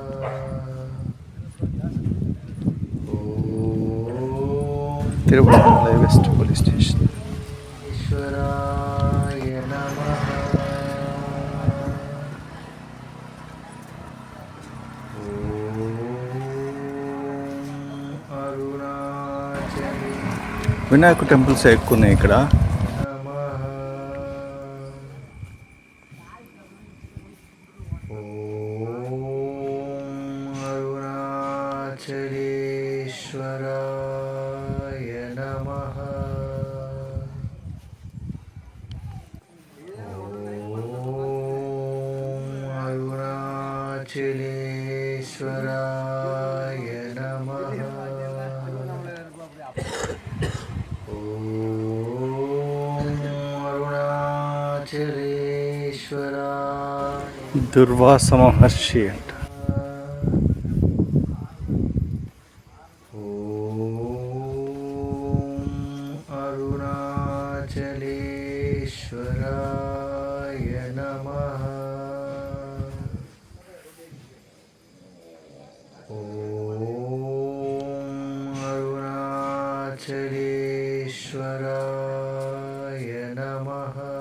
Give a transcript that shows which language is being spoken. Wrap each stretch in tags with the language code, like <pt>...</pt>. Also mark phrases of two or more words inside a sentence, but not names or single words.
<en>Tiruvannamalai West Police Station.</en> <sa>ईश्वराय नमः। अरुणाचले</sa> <te>వినాయక టెంపుల్స్ ఎక్కువ ఉన్నాయి ఇక్కడ.</te> <sa>नमः। अरुणाचलेश्वराय नमः। अरुणाचलेश्वराय नमः। अरुणाचलेश्वराय</sa> <te>దుర్వాస మహర్షి అంట.</te> <sa>अरुणाचलेश्वराय नमः। अरुणाचलेश्वराय नमः।</sa>